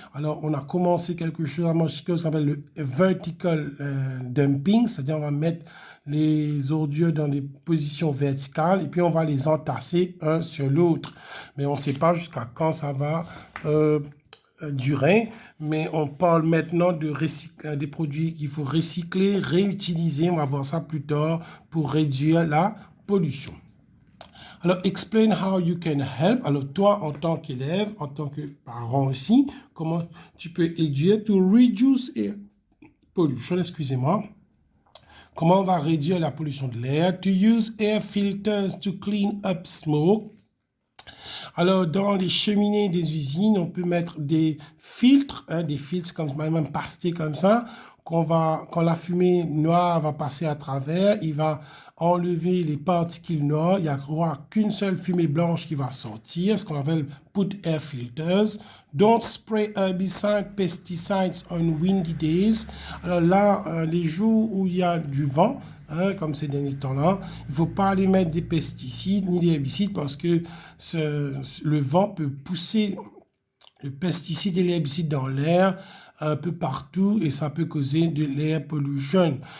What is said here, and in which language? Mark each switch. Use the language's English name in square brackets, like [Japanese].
[French] Alors, on a commencé quelque chose à Mochicose qu'on appelle le vertical dumping, c'est-à-dire on va mettre les ordures dans des positions verticales et puis on va les entasser un sur l'autre. Mais on ne sait pas jusqu'à quand ça va durer, mais on parle maintenant de des produits qu'il faut recycler, réutiliser. On va voir ça plus tard pour réduire la pollution. [English] Alors, explain how you can help. [French] Alors, toi, en tant qu'élève, en tant que parent aussi, comment tu peux aider [English] to reduce air pollution, [French] excusez-moi. Comment on va réduire la pollution de l'air? [English] To use air filters to clean up smoke. [French] Alors, dans les cheminées des usines, on peut mettre des filtres comme même pastés comme ça, quand la fumée noire va passer à travers, il va enlever les particules noires. Il n'y aura qu'une seule fumée blanche qui va sortir, ce qu'on appelle [English] put air filters. Don't spray herbicides, pesticides on windy days. [French] Alors là, les jours où il y a du vent, comme ces derniers temps-là, il ne faut pas aller mettre des pesticides ni des herbicides parce que le vent peut pousser le pesticide et l'herbicide dans l'air un peu partout et ça peut causer de l'air pollution.